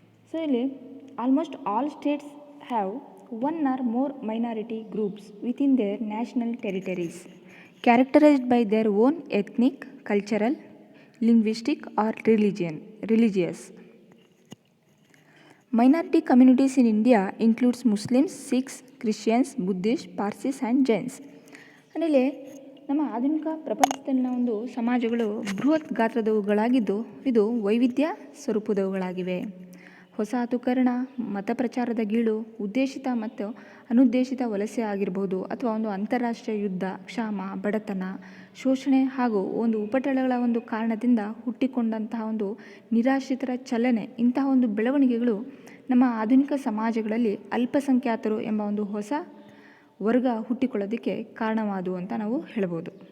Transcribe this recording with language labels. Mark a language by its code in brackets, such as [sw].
[en] So ಇಲ್ಲಿ almost all states have one or more minority groups within their national territories characterised by their own ethnic, cultural, linguistic or religious. Minority communities in India includes Muslims, Sikhs, Christians, Buddhists, Parsis and Jains. [kn] ಅಂದರೆ ನಮ್ಮ ಆಧುನಿಕ ಪ್ರಪಂಚದಲ್ಲಿನ ಒಂದು ಸಮಾಜಗಳು ಬೃಹತ್ ಗಾತ್ರದವುಗಳಾಗಿದ್ದು ಇದು ವೈವಿಧ್ಯ ಸ್ವರೂಪದವುಗಳಾಗಿವೆ. ಹೊಸತುಕರಣ, ಮತ ಪ್ರಚಾರದ ಗೀಳು, ಉದ್ದೇಶಿತ ಮತ್ತು ಅನುದ್ದೇಶಿತ ವಲಸೆ ಆಗಿರಬಹುದು ಅಥವಾ ಒಂದು ಅಂತಾರಾಷ್ಟ್ರೀಯ ಯುದ್ಧ, ಕ್ಷಾಮ, ಬಡತನ, ಶೋಷಣೆ ಹಾಗೂ ಒಂದು ಉಪಟಳಗಳ ಒಂದು ಕಾರಣದಿಂದ ಹುಟ್ಟಿಕೊಂಡಂತಹ ಒಂದು ನಿರಾಶ್ರಿತರ ಚಲನೆ, ಇಂತಹ ಒಂದು ಬೆಳವಣಿಗೆಗಳು ನಮ್ಮ ಆಧುನಿಕ ಸಮಾಜಗಳಲ್ಲಿ ಅಲ್ಪಸಂಖ್ಯಾತರು ಎಂಬ ಒಂದು ಹೊಸ ವರ್ಗ ಹುಟ್ಟಿಕೊಳ್ಳೋದಕ್ಕೆ ಕಾರಣವಾದವು ಅಂತ ನಾವು ಹೇಳ್ಬೋದು.